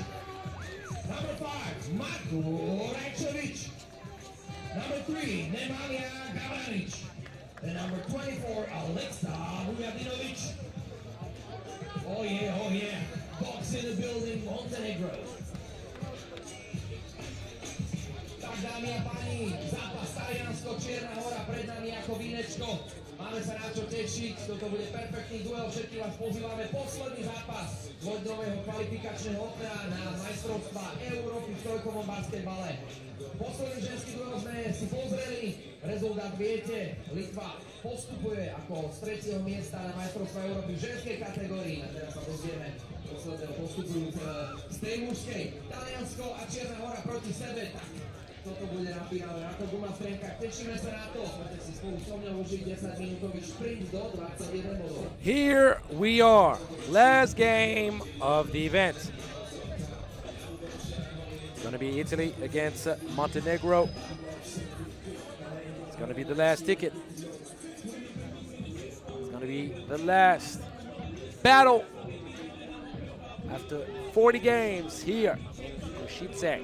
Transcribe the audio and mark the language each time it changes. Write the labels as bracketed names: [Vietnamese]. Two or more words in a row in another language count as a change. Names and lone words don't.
[English] Number 5, Marko Rajčović. Number 3, Nemanja Gavanic. And number 24, Alexa Vujadinovic. Oh yeah. Dogs in the building, Montenegro. [Slovak] Tak, dámy a páni, zápas Taliansko, Čierna Hora pred nami ako vínečko. Máme sa na čo tešiť, toto bude perfektný duel, všetky vás pozývame. Posledný zápas dvojdňového kvalifikačného okna na majstrovstvá Európy v trojkovom basketbale. Posledný ženský duel sme si pozreli, rezultát viete, Litva postupuje ako z 3. miesta na majstrovstvá Európy v ženskej kategórii. A teraz sa pozrieme posledného postupujúceho z tej mužskej. Taliansko a Čierna Hora proti sebe. Toto bude napínalo na to guma v trenkách. Tešíme sa na to. Poďte si spolu so mnou užiť 10-minútový šprint do 21 bodov. [English] Here we are, last game of the event. It's going to be Italy against Montenegro. It's going to be the last ticket. It's going to be the last battle after 40 games here in Košice.